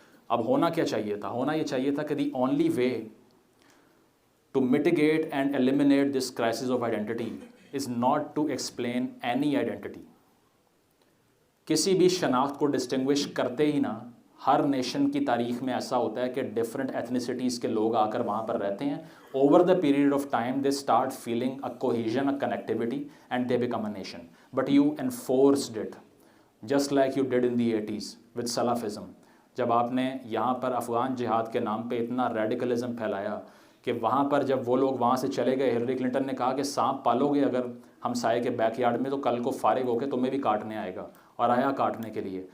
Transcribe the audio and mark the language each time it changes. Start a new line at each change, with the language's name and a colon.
Urdu: اب ہونا کیا چاہیے تھا؟ ہونا یہ چاہیے تھا کہ
English: The only way to mitigate and eliminate this crisis of identity is not to explain any identity.
Urdu: کسی بھی شناخت کو ڈسٹنگوش کرتے ہی نہ. ہر نیشن کی تاریخ میں ایسا ہوتا ہے کہ ڈفرینٹ ایتھنیسٹیز کے لوگ آ کر وہاں پر رہتے ہیں.
English: Over the period of time they start feeling a cohesion, a connectivity, and they become a nation. But you enforced it just like you did in the 80s with Salafism.
Urdu: جب آپ نے یہاں پر افغان جہاد کے نام پہ اتنا ریڈیکلزم پھیلایا کہ وہاں پر جب وہ لوگ وہاں سے چلے گئے, ہلری کلنٹن نے کہا کہ سانپ پالو گے اگر ہمسائے کے بیک یارڈ میں تو کل کو فارغ ہو کے تمہیں بھی کاٹنے آئے گا, اور آیا کاٹنے کے لیے.